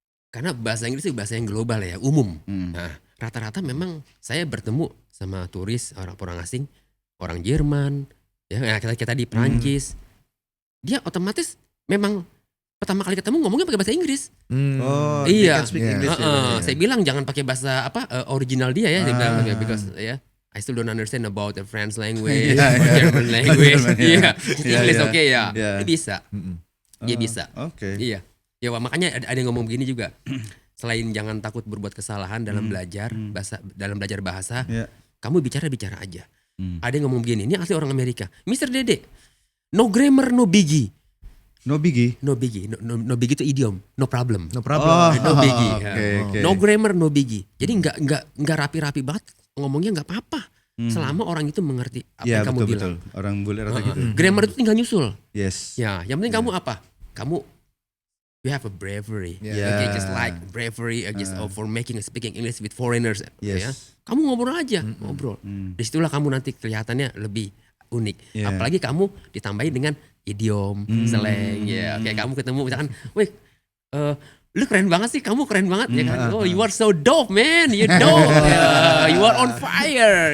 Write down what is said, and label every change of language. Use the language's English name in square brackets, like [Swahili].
[Indonesian] Karena bahasa Inggris itu bahasa yang global ya, umum. Nah rata-rata memang saya bertemu sama turis orang asing, orang Jerman ya, kita di Prancis, dia otomatis memang pertama kali ketemu ngomongnya pakai bahasa Inggris. Iya. Saya bilang jangan pakai bahasa original dia ya. Dia bilang [English] because I still don't understand about the French language, German language. [Indonesian] English oke ya. Dia bisa. Dia bisa. Oke. Iya. Ya makanya ada yang ngomong begini juga. Selain jangan takut berbuat kesalahan dalam belajar bahasa, kamu bicara aja. Ada yang ngomong begini, ini asli orang Amerika. Mr. Dede, [English] no grammar, no biggie. No biggie. No biggie, no biggie itu idiom, no problem. No problem. No biggie. Okay. No grammar, no biggie. [Indonesian] Jadi nggak rapi-rapi banget ngomongnya, nggak apa-apa. Selama orang itu mengerti apa yang kamu bilang. Orang bule rata gitu. Grammar itu tinggal nyusul. [English] Yes. [Indonesian] Ya, yang penting kamu apa? [English] Kamu you have a bravery. Yeah. Okay, just like bravery just for speaking English with foreigners. Yes. [Indonesian] Ya. Kamu ngobrol aja, ngobrol. Disitulah kamu nanti kelihatannya lebih unik. [English] Yeah. [Indonesian] Apalagi kamu ditambahin dengan idiom, slang, ya. Kayak kamu ketemu misalkan, wih, lu keren banget sih, kamu keren banget ya kan. [English] Oh, you are so dope, man. You dope. You are on fire.